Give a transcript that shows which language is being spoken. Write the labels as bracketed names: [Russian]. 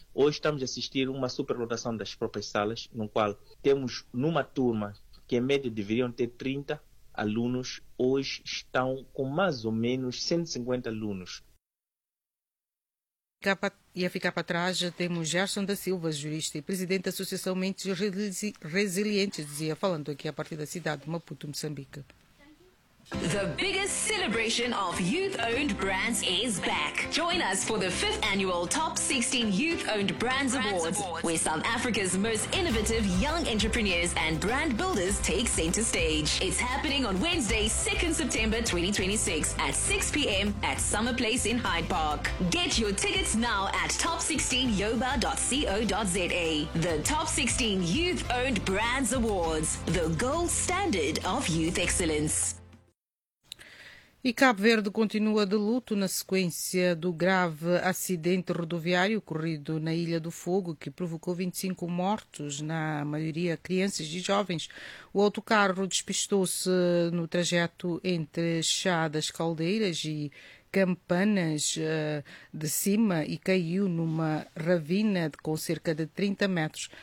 [Portuguese] Hoje estamos a assistir uma superlotação das próprias salas, no qual temos numa turma que em média deveriam ter 30 alunos, hoje estão com mais ou menos 150 alunos. E a ficar para trás, já temos Gerson da Silva, jurista e presidente da Associação Mentes Resilientes, dizia, falando aqui a partir da cidade de Maputo, Moçambique. [English] The biggest celebration of youth-owned brands is back. Join us for the 5th annual Top 16 Youth-Owned Brands Awards, where South Africa's most innovative young entrepreneurs and brand builders take center stage. It's happening on Wednesday, 2nd September 2026 at 6 p.m. at Summer Place in Hyde Park. Get your tickets now at top16yoba.co.za. The Top 16 Youth-Owned Brands Awards, the gold standard of youth excellence. [Portuguese] E Cabo Verde continua de luto na sequência do grave acidente rodoviário ocorrido na Ilha do Fogo, que provocou 25 mortos, na maioria crianças e jovens. O autocarro despistou-se no trajeto entre Chá das Caldeiras e Campanas de Cima e caiu numa ravina com cerca de 30 metros.